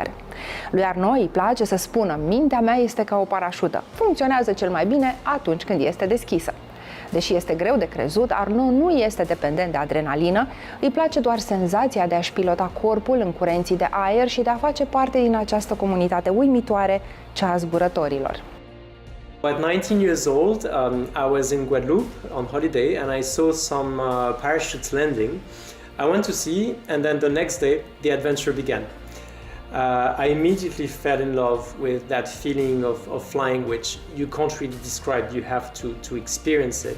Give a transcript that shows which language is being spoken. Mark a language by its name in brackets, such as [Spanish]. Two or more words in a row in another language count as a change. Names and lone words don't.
[Romanian] Lui Arnaud îi place să spună: mintea mea este ca o parașută, funcționează cel mai bine atunci când este deschisă. Deși este greu de crezut, Arnaud nu este dependent de adrenalină, îi place doar senzația de a-și pilota corpul în curenții de aer și de a face parte din această comunitate uimitoare, cea a zburătorilor. [English] At 19 years old, I was in Guadeloupe on holiday and I saw some parachutes landing. I went to see, and then the next day the adventure began. I immediately fell in love with that feeling of flying, which you can't really describe, you have to experience it.